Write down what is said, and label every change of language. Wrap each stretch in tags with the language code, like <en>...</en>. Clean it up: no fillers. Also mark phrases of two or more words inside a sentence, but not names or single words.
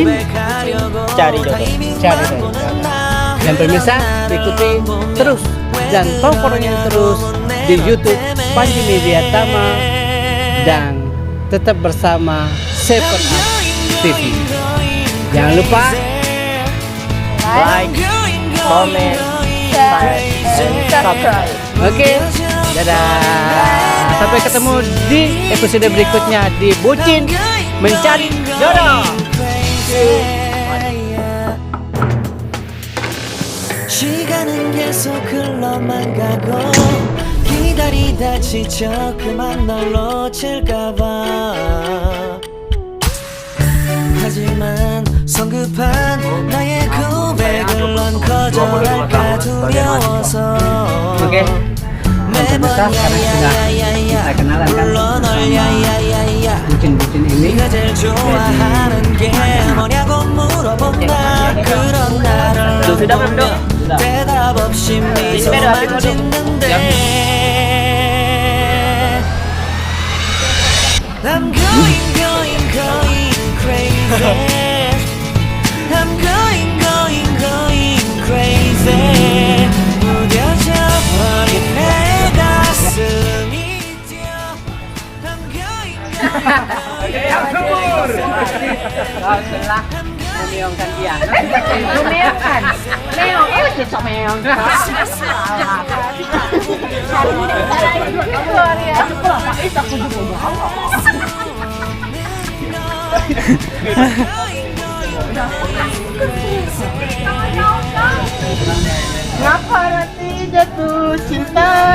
<id>Cari Jodoh. Dan pemirsa, ikuti terus dan tontonin terus di YouTube Panji Media Tama dan tetap bersama 7up TV. Jangan lupa</id> <en>Like, comment, share, and subscribe.</en> <id>Oke, dadah. Sampai ketemu di episode berikutnya di Bucin Mencari Jodoh.</id> <ko>시간은 계속 흘러만 가고 기다리다 지쳐 그만 널 놓칠까봐 하지만 성급한 나의 고백을 넌 거절할까 두려워서</ko> <id>Oke,</id> <ko>매번</ko> <id>kita kenalan kan</id> <ko>불러 널 야야야야</ko> <id>bucin-bucin ini.</id> <ko>네가 제일 좋아하는 게 뭐냐고 물어본다 그런 나를</ko> <id>Sudah belum dong?</id> <ko>대답 없이 미소만 짓는데 난</ko> <en>going crazy. I'm going crazy.</en> <ko>무뎌져 버린 내 가슴이죠.</ko> <en>I'm going</en> <id>Rồi setelah memeongkan dia. Memeongkan. Meong. Cocok meong. Ngapa nanti jatuh cinta?</id>